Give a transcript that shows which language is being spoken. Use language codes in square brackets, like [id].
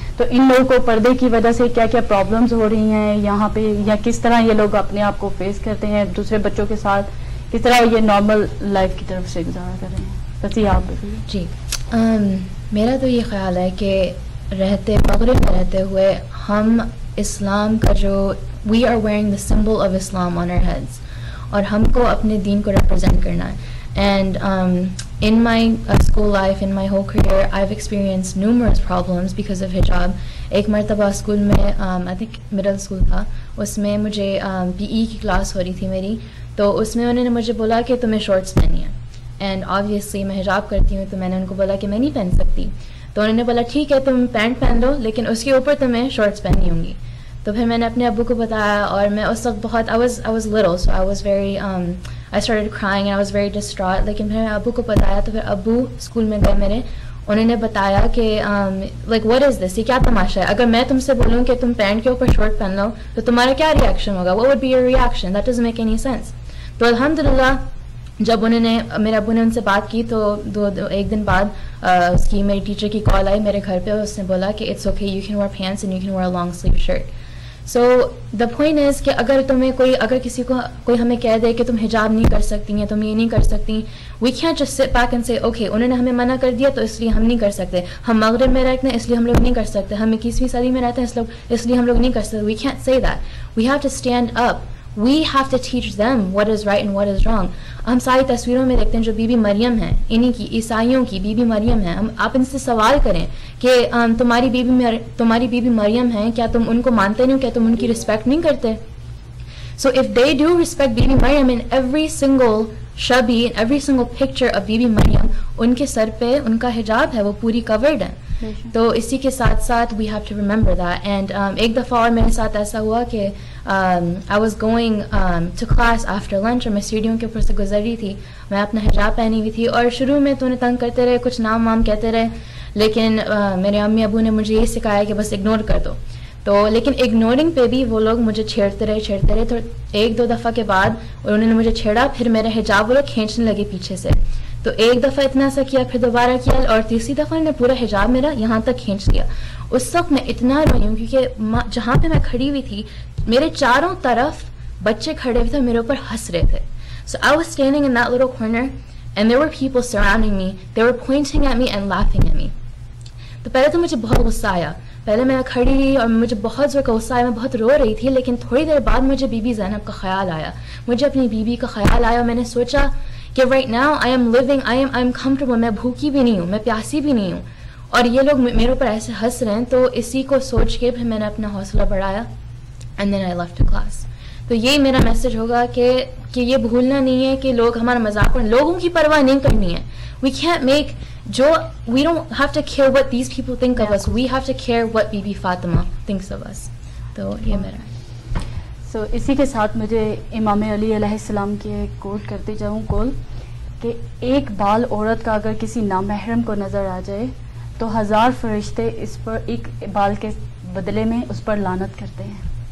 [ur] تو ان لوگوں کو پردے کی وجہ سے کیا کیا پرابلمز ہو رہی ہیں یہاں پہ, یا کس طرح یہ لوگ اپنے آپ کو فیس کرتے ہیں دوسرے بچوں کے ساتھ, کس طرح یہ نارمل لائف کی طرف سے گزارا کر رہے ہیں. بس یہ آپ بتائیے. جی میرا تو یہ خیال ہے کہ مغرب میں رہتے ہوئے ہم اسلام کا جو [en] we are wearing the symbol of Islam on our heads, [ur] اور ہم کو اپنے دین کو ریپرزینٹ کرنا ہے. [en] And in my school life, in my whole career, I've experienced numerous problems because of hijab. [ur] ایک مرتبہ اسکول میں [en] I think middle school [ur] تھا, اس میں مجھے PE کی کلاس ہو رہی تھی میری, تو اس میں انہوں نے مجھے بولا کہ تمہیں شارٹس پہنی ہے. [en] and obviously [ur] میں حجاب کرتی ہوں, تو میں نے ان کو بولا کہ میں نہیں پہن سکتی. تو انہوں نے بولا ٹھیک ہے تم پینٹ پہن لو, لیکن اس کے اوپر تمہیں شارٹس پہننی ہوں گی. تو پھر میں نے اپنے ابو کو بتایا, اور میں اس وقت بہت [en] I was little, so I was very I started crying and I was very distraught. [ur] لیکن پھر میں ابو کو بتایا, تو پھر ابو اسکول میں گئے میرے, انہوں نے بتایا کہ [en] like what is this, [ur] یہ کیا تماشا ہے, اگر میں تم سے بولوں کہ تم پینٹ کے اوپر شارٹ پہن لو تو تمہارا کیا ریئیکشن ہوگا, [en] what would be your reaction, that doesn't make any sense. [ur] تو الحمدللہ جب انہوں نے, میرے ابو نے ان سے بات کی, تو ایک دن بعد اس کی میری ٹیچر کی کال آئی میرے گھر پہ, اس نے بولا کہ [en] It's okay, you can wear pants and you can wear long sleeve shirt. So the point is [ur] کہ اگر کسی کو کوئی ہمیں کہہ دے کہ تم حجاب نہیں کر سکتی ہیں, تم یہ نہیں کر سکتی, [en] we can't just sit back and say okay [ur] انہوں نے ہمیں منع کر دیا تو اس لیے ہم نہیں کر سکتے, ہم مغرب میں رہتے ہیں اس لیے ہم لوگ نہیں کر سکتے, ہم 21ویں صدی میں رہتے ہیں اس لیے ہم لوگ نہیں کر سکتے. [en] We can't say that, we have to stand up, we have to teach them what is right and what is wrong. [ur] ہم ساری تصویروں میں دیکھتے ہیں جو بی بی مریم ہیں, انہی کی عیسائیوں کی بی بی مریم ہیں, آپ ان سے سوال کریں کہ تمہاری بی بی مریم ہیں, کیا تم ان کو مانتے نہیں, کیا تم ان کی رسپیکٹ نہیں کرتے. [en] So if they do respect Bibi Maryam, in every single شبی, in every single picture of Bibi Maryam, [ur] ان کے سر پہ ان کا حجاب ہے, وہ پوری [en] covered ہے. [ur] تو اسی کے ساتھ ساتھ [en] We have to remember that. [ur] And ایک دفعہ اور میرے ساتھ ایسا ہوا کہ [en] I was going to class after lunch, [ur] اور میں سیڑھیوں کے اوپر سے گزر رہی تھی, میں اپنا حجاب پہنی ہوئی تھی, اور شروع میں تو انہیں تنگ کرتے رہے, کچھ نام وام کہتے رہے, لیکن میرے امی ابو نے مجھے یہ سکھایا کہ بس اگنور کر دو. تو لیکن اگنورنگ پہ بھی وہ لوگ مجھے چھیڑتے رہے. تو ایک دو دفعہ کے بعد انہوں نے مجھے چھیڑا, پھر میرا حجاب وہ لوگ کھینچنے لگے پیچھے سے. تو ایک دفعہ اتنا سا کیا, پھر دوبارہ کیا, اور تیسری دفعہ نے پورا حجاب میرا یہاں تک کھینچ لیا. اس وقت میں اتنا روئی ہوں کیونکہ جہاں پہ میں کھڑی ہوئی تھی میرے چاروں طرف بچے کھڑے ہوئے تھے, میرے اوپر ہنس رہے تھے. [en] So I was standing in that little corner and there were people surrounding me, they were pointing at me and laughing at me. [ur] تو پہلے تو مجھے بہت غصہ آیا, پہلے میں کھڑی رہی اور مجھے بہت زور کا غصہ آیا, میں بہت رو رہی تھی, لیکن تھوڑی دیر بعد مجھے بی بی زینب کا خیال آیا, مجھے اپنی بیوی کا خیال آیا, اور میں نے سوچا کہ [en] right now I'm leaving, I'm comfortable, [ur] میں بھوکی بھی نہیں ہوں, میں پیاسی بھی نہیں ہوں, اور یہ لوگ میرے اوپر ایسے ہنس رہے ہیں. تو اسی کو سوچ کے پھر میں نے اپنا حوصلہ بڑھایا, [en] And then I left class. [ur] تو یہی میرا میسج ہوگا کہ یہ بھولنا نہیں ہے کہ لوگ ہمارا مذاق کریں, لوگوں کی پرواہ نہیں کرنی ہے. [en] We can't make we don't have to care what these people think of us, we have to care what Bibi Fatima thinks of us. [ur] تو یہ میرا. سو اسی کے ساتھ مجھے امام علی علیہ السلام کی ایک کوٹ کرتی جاؤں کول کہ ایک بال عورت کا اگر کسی نامحرم کو نظر آ جائے تو 1000 فرشتے اس پر ایک بال کے بدلے میں اس پر لعنت کرتے ہیں.